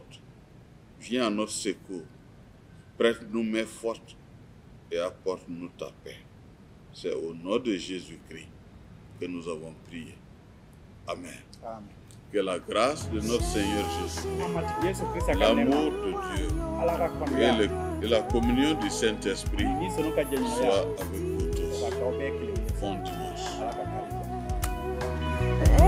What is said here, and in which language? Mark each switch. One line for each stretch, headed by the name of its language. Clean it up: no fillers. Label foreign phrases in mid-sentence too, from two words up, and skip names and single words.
French: Viens à notre secours, prête-nous main forte et apporte-nous ta paix. C'est au nom de Jésus-Christ que nous avons prié. Amen. Amen. Que la grâce de notre Seigneur Jésus,
Bambara: Yesu Kristo ka nɛɛma,
French: l'amour de Dieu
Bambara: ala ka kɔnɔya,
French: et la communion du Saint-Esprit
Bambara: ni sɔnna ka jɛɲɔgɔnya,
French: soient avec vous o tous.
Bambara: ka kɛ aw bɛɛ kelen ye.
French: Bon dimanche.
Bambara: Ala ka kari.